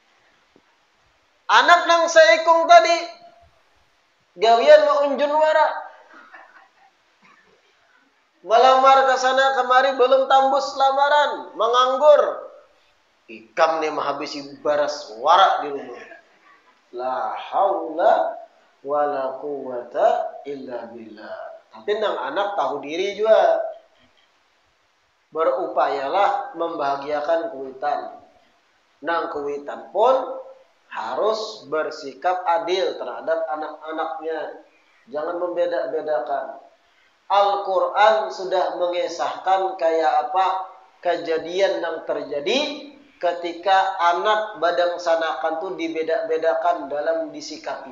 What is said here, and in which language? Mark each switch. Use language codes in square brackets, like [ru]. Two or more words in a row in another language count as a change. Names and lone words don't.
[bjn] Anak nang saikong tadi gawian maunjun wara. [id] Melamar ke sana kemari belum tambus lamaran, menganggur. [bjn] Ikam nih menghabisi baras warak di rumah. [ar] لا حول ولا قوة إلا بالله. [id] Tapi nang anak tahu diri juga. Berupayalah membahagiakan kuitan. Nang kuitan pun harus bersikap adil terhadap anak-anaknya. Jangan membeda-bedakan. Al-Quran sudah mengisahkan kayak apa kejadian yang terjadi ketika anak badangsanakan tuh dibeda-bedakan dalam disikapi.